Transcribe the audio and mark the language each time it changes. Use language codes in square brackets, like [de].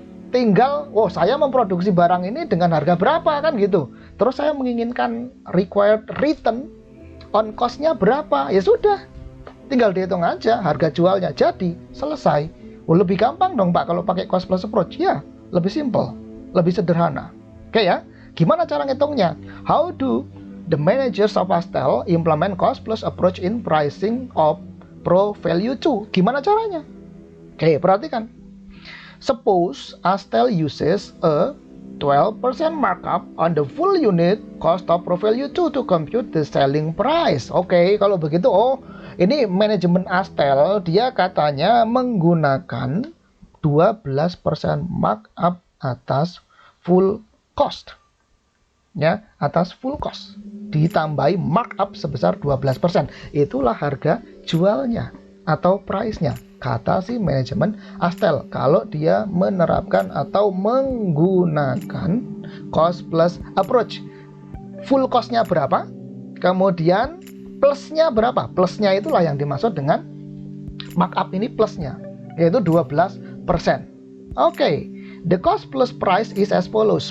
[id] Tinggal, saya memproduksi barang ini dengan harga berapa kan gitu. Terus saya menginginkan required return on cost-nya berapa, ya sudah. Tinggal dihitung aja harga jualnya, jadi selesai. Lebih gampang dong Pak kalau pakai cost plus approach. Ya, lebih simple, lebih sederhana. Oke ya, gimana cara ngitungnya? [en] How do the managers of Astel implement cost plus approach in pricing of Pro Value 2? [id] Gimana caranya? Oke, perhatikan. [en] Suppose Astel uses a 12% markup on the full unit cost of Pro Value 2 to compute the selling price. [id] Oke, kalau begitu, ini manajemen Astel dia katanya menggunakan 12% markup atas full cost. Ya, atas full cost. Ditambahi markup sebesar 12%. Itulah harga jualnya atau price-nya, kata si manajemen Astel. Kalau dia menerapkan atau menggunakan cost plus approach. Full cost-nya berapa? Kemudian plusnya berapa? Plusnya itulah yang dimaksud dengan markup ini, plusnya yaitu 12%. [en] Oke, the cost plus price is as follows.